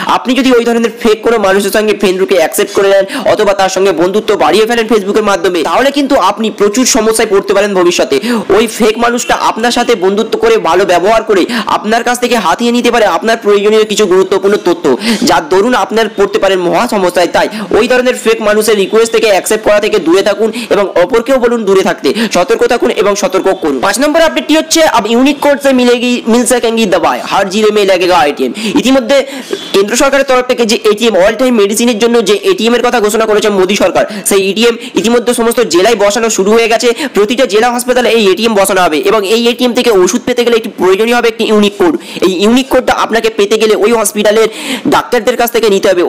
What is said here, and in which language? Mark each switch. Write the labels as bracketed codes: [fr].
[bn] আপনি যদি ওই ধরনের ফেক কোনো মানুষের সঙ্গে ফ্রেন্ড রিকোয়েস্ট অ্যাকসেপ্ট করে নেন অথবা তার সঙ্গে বন্ধুত্ব বাড়িয়ে ফেলেন ফেসবুকের মাধ্যমে, তাহলে কিন্তু আপনি প্রচুর সমস্যায় পড়তে পারেন ভবিষ্যতে। ওই ফেক মানুষটা আপনার সাথে বন্ধুত্ব করে ভালো ব্যবহার করে আপনার কাছ থেকে হাতিয়ে নিতে পারে আপনার প্রয়োজনীয় কিছু গুরুত্বপূর্ণ তথ্য, যার দরুন আপনার পড়তে পারেন মহা সমস্যায়। তাই ওই ধরনের ফেক মানুষের রিকোয়েস্ট থেকে অ্যাকসেপ্ট করা থেকে দূরে থাকুন এবং অপরকেও বলুন দূরে থাকতে। সতর্ক থাকুন এবং সতর্ক করুন। 5 নম্বর আপডেটটি হচ্ছে [hi] अब यूनिक कोड से मिल सकेंगी दवाएं, हर जिले में लगेगा एटीएम। [bn] ইতিমধ্যে কেন্দ্র সরকারের তরফ থেকে যে এটিএম অল টাইম মেডিসিনের জন্য যে এটিএম এর কথা ঘোষণা করেছে মোদী সরকার, সেই এটিএম ইতিমধ্যে সমস্ত জেলায় বসানো শুরু হয়ে গেছে। প্রতিটা জেলা হাসপাতালে এই এটিএম বসানো হবে এবং এবং এই এটিএম থেকে ওষুধ পেতে গেলে একটি প্রয়োজনীয় হবে একটি ইউনিক কোড। এই ইউনিক কোডটা আপনাকে পেতে গেলে ওই হসপিটালের ডাক্তারদের কাছ থেকে নিতে হবে।